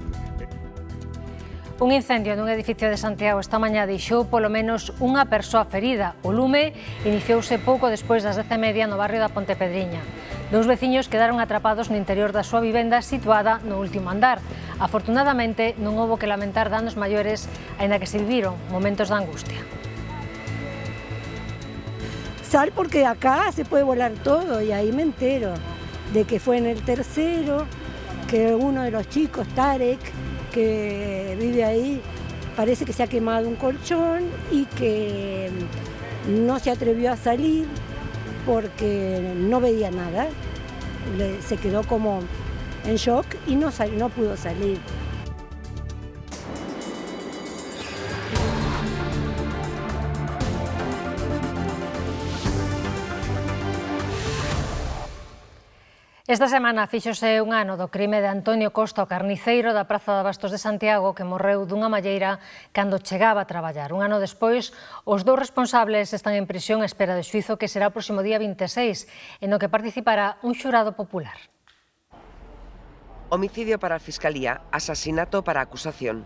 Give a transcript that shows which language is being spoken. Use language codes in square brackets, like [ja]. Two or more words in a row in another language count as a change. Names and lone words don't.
[gl] Un incendio nun edificio de Santiago esta mañá deixou polo menos unha persoa ferida. O lume iniciouse pouco despois das 10:30 no barrio da Pontepedriña. Dous veciños quedaron atrapados no interior da súa vivenda situada no último andar. Afortunadamente, non houbo que lamentar danos maiores, aínda que se viviron momentos de angustia. [es] Sal porque acá se puede volar todo y ahí me entero de que fue en el tercero, que uno de los chicos, Tarek, que vive ahí, parece que se ha quemado un colchón y que no se atrevió a salir porque no veía nada, se quedó como en shock y no pudo salir. [gl] Esta semana fíxose un ano do crime de Antonio Costa, o carniceiro da Praza de Abastos de Santiago, que morreu dunha malleira cando chegaba a traballar. Un ano despois, os dous responsables están en prisión á espera de xuízo que será o próximo día 26, en o que participará un xurado popular. Homicidio para a Fiscalía, asasinato para a acusación.